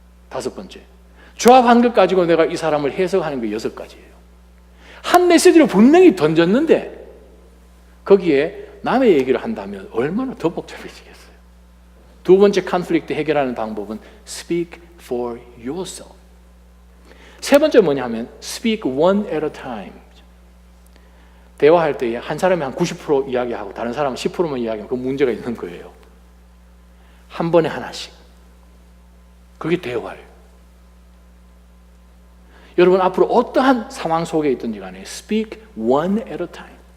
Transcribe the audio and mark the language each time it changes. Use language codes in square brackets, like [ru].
[ko] 5번째 조합한 것 가지고 내가 이 사람을 해석하는 게 6가지예요. 한 메시지를 분명히 던졌는데 거기에 남의 얘기를 한다면 얼마나 더 복잡해지겠어요. 두 번째 컨플릭트 해결하는 방법은 [en] speak for yourself. [ko] 세 번째 뭐냐면 [en] speak one at a time. [ko] 대화할 때에 한 사람이 한 90% 이야기하고 다른 사람은 10%만 이야기하면 그 문제가 있는 거예요. 한 번에 하나씩. 그게 대화예요. 여러분 앞으로 어떠한 상황 속에 있든지 간에 [en] speak one at a time.